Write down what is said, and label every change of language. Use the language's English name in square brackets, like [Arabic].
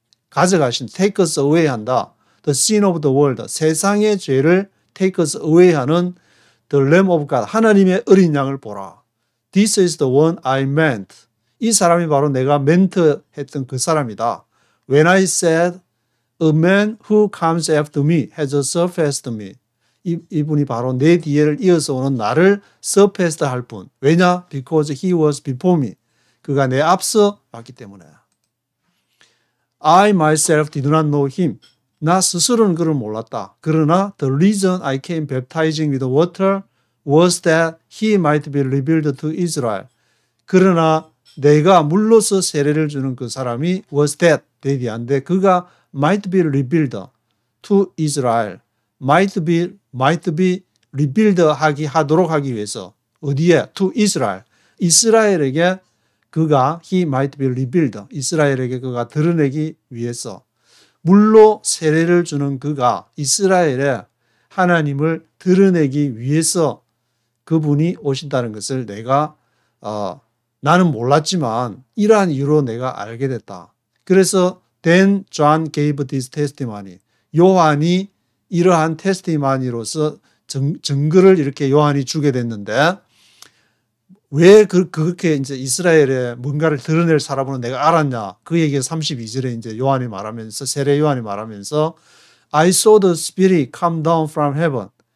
[Korean] 가져가신 [English] takes away 한다 the sin of the world [Korean] 세상의 죄를 [English] takes away 하는 the Lamb of God [Korean] 하나님의 어린 양을 보라 [English] this is the one I meant [Korean] 이 사람이 바로 내가 멘트했던 그 사람이다 [English] when I said a man who comes after me has surpassed me [Korean] 이분이 바로 내 뒤를 이어서 오는 나를 [English] surpassed [Korean] 할 분 왜냐? [English] because he was before me [Korean] 그가 내 앞서 왔기 때문에 [English] I myself did not know him [Korean] 나 스스로는 그를 몰랐다. 그러나 [English] the reason I came baptizing with water was that he might be revealed to Israel. [Korean] 그러나 내가 물로서 세례를 주는 그 사람이 [English] was that [Korean] 대디한데 그가 [English] might be revealed to Israel. might be revealed [Korean] 하도록 하기 위해서 어디에? [English] to Israel. [Korean] 이스라엘에게 그가 [English] he might be revealed. [Korean] 이스라엘에게 그가 드러내기 위해서 물로 세례를 주는 그가 이스라엘에 하나님을 드러내기 위해서 그분이 오신다는 것을 내가 나는 몰랐지만 이러한 이유로 내가 알게 됐다. 그래서 [English] then John gave this testimony. [Korean] 요한이 이러한 테스티마니로서 증거를 이렇게 요한이 주게 됐는데 왜 그렇게 이제 이스라엘에 뭔가를 드러낼 사람으로 내가 알았냐? 그 얘기가 32절에 이제 요한이 말하면서 세례 요한이 말하면서 [English] I saw the Spirit come down from heaven.